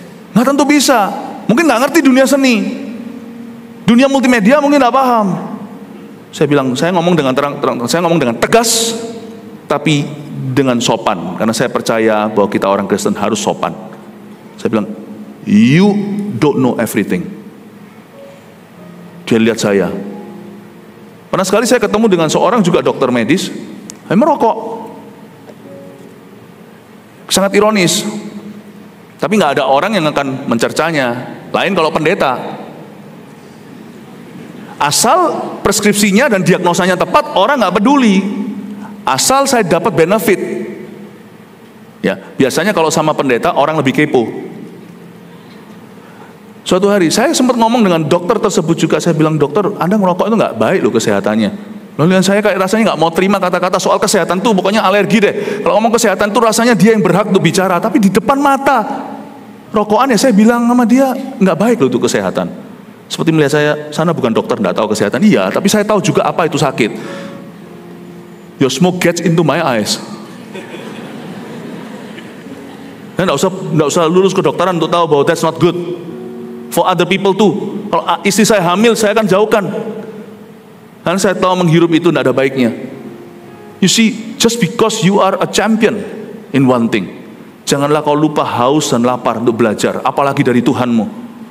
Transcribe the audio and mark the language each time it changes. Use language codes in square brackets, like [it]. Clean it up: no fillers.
[id] Nggak tentu bisa. Mungkin nggak ngerti dunia seni, dunia multimedia mungkin nggak paham. Saya bilang, saya ngomong dengan terang, saya ngomong dengan tegas, tapi dengan sopan, karena saya percaya bahwa kita orang Kristen harus sopan. Saya bilang, [en] you don't know everything. [id] Dia lihat saya. Pernah sekali saya ketemu dengan seorang juga dokter medis, saya merokok. Sangat ironis. Tapi nggak ada orang yang akan mencercanya. Lain kalau pendeta. Asal preskripsinya dan diagnosanya tepat, orang nggak peduli. Asal saya dapat benefit. Ya, biasanya kalau sama pendeta orang lebih kepo. Suatu hari saya sempat ngomong dengan dokter tersebut juga. Saya bilang, dokter, Anda ngerokok itu nggak baik loh kesehatannya. Lalu saya kayak rasanya nggak mau terima kata-kata soal kesehatan tuh, pokoknya alergi deh. Kalau ngomong kesehatan tuh rasanya dia yang berhak untuk bicara, tapi di depan mata rokokan ya saya bilang sama dia nggak baik loh untuk kesehatan. Seperti melihat saya, sana bukan dokter, nggak tahu kesehatan. Iya, tapi saya tahu juga apa itu sakit. [en] Your smoke gets into my eyes. [id] Dan nggak usah lulus kedokteran untuk tahu bahwa [en] that's not good for other people too. [id] Kalau istri saya hamil, saya akan jauhkan. Karena saya tahu menghirup itu tidak ada baiknya. [en] You see, just because you are a champion in one thing, [id] janganlah kau lupa haus dan lapar untuk belajar, apalagi dari Tuhanmu.